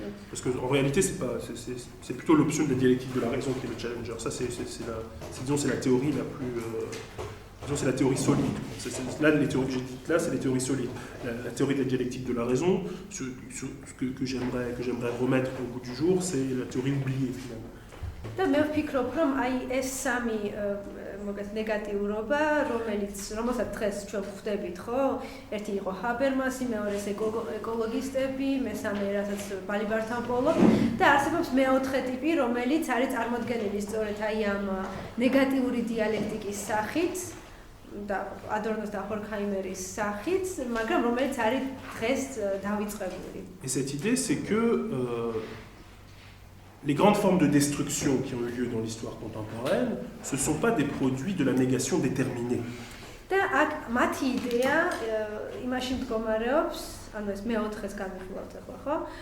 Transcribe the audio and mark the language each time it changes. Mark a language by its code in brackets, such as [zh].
[fr] Parce qu'en réalité, c'est plutôt l'option de la dialectique de la raison qui est le challenger. Ça, c'est la théorie la plus... c'est la théorie solide. Là, les théories que j'ai dites là, c'est les théories solides. La théorie de la dialectique de la raison, ce que j'aimerais remettre au bout du jour, c'est la théorie oubliée, finalement. [ka] და მე ვფიქრობ, რომ აი ეს სამი მოგეთ ნეგატიურობა, რომელსაც დღეს ჩვენ ვხვდებით, ხო? ერთი იყო ჰაბერმასი, მეორე ეკოლოგისტები, მესამე რასაც ბალიბართან პოულობ და არსებობს მეოთხე ტიპი, რომელიც არის წარმოდგენილი სწორედ აი ამ ნეგატიური დიალექტიკის სახით და ადორნოს და ჰორქჰაიმერის სახით, მაგრამ რომელიც არის დღეს დავიწყებული. [fr] Et cette idée, c'est que les grandes formes de destruction qui ont eu lieu dans l'histoire contemporaine, ce ne sont pas des produits de la négation déterminée. [ka] და აქ მათი იდეა იმაში მდგომარეობს, ანუ ეს მეოთხეს განვიხილავთ ახლა, ხო?